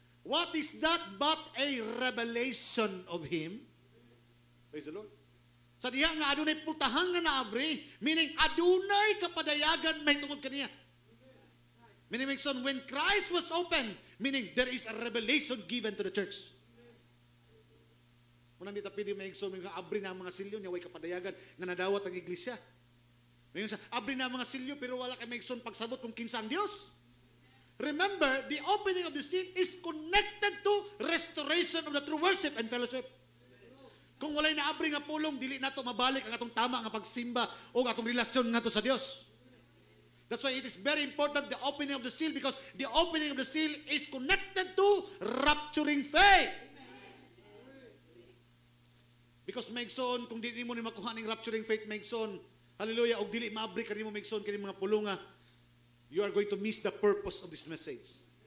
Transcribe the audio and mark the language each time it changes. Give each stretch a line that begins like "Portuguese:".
English: What is that but a revelation of Him? Praise the Lord.
Cebuano: Sa diya nga adunay pultahan nga naabri, meaning adunay kapadayagan may tungod kaniya.
English: Meaning, when Christ was open, meaning there is a revelation given to the church.
Cebuano: Unang dita pwede maigsoon, nga abri na ang mga silyo niya, way kapadayagan nga nadawat ang iglesia. Ngayon sa abri na ang mga silyo, pero wala kay maigsoon pagsabot kung kinsa ang Dios.
English: Remember, the opening of the seal is connected to restoration of the true worship and fellowship.
Cebuano: Kung walay naabri nga pulong, dili nato mabalik ang atong tama nga pagsimba o atong relasyon nga to sa Dios.
English: That's why it is very important the opening of the seal, because the opening of the seal is connected to rapturing faith.
Cebuano: Because maigsoon, kung dili mo ni makuha ning rapturing faith maigsoon, hallelujah, og dili maabri kanimo maigsoon kini mga pulonga,
English: you are going to miss the purpose of this message.